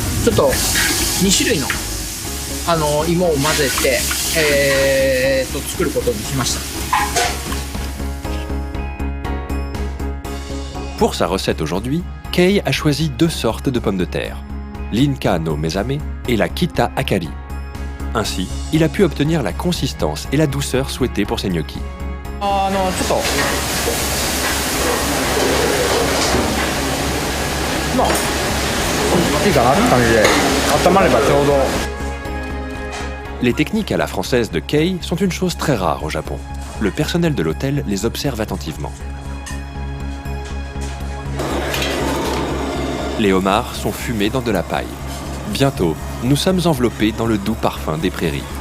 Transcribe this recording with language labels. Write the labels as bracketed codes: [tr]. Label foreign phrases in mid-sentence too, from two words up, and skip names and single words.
[ja] ちょっと2種類の芋を混ぜて、作ることにしました。 [fr] Pour sa recette aujourd'hui, Kei a choisi 2 sortes de pommes de terre, l'Inka no Mesame et la Kita Akari. Ainsi, il a pu obtenir la consistance et la douceur souhaitées pour ses gnocchis. [ja] ちょっとまあいいかなって感じで温まればちょうど。 [fr] Les techniques à la française de Kei sont une chose très rare au Japon. Le personnel de l'hôtel les observe attentivement. Les homards sont fumés dans de la paille. Bientôt, nous sommes enveloppés dans le doux parfum des prairies.